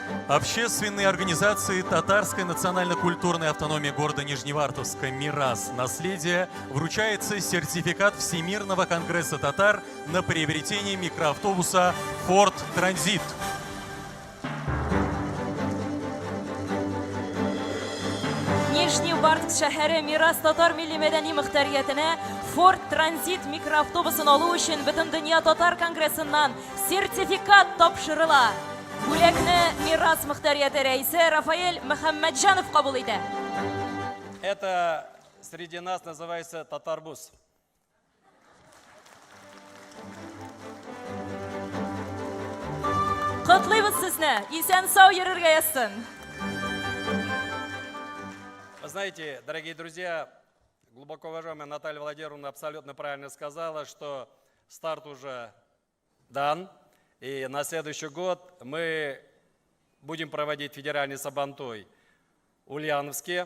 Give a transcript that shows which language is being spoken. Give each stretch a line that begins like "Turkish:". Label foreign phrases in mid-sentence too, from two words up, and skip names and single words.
Russian: Общественной организации Татарской национально-культурной автономии города Нижневартовска «Мирас. Наследие» вручается сертификат Всемирного конгресса татар на приобретение микроавтобуса Ford Transit.
Tatar: Нижневартовск шәһәре Мирас татар милли мәдәни мөхтәриятенә Ford Transit микроавтобусын алу өчен Бөтен дөнья татар конгрессыннан сертификат тапшырыла. Бүләкне Мирас мөхтәрияте рәисе Рафаэль Мөхәммәтҗанов кабул итә.
Russian: Это среди нас называется татарбус.
Tatar: Котлыйбыз сезне, исән сау йөрергә язсын.
Russian: Вы знаете, дорогие друзья, глубоко уважаемая Наталья Владимировна абсолютно правильно сказала, что старт уже дан. И на следующий год мы будем проводить федеральный сабантуй в Ульяновске.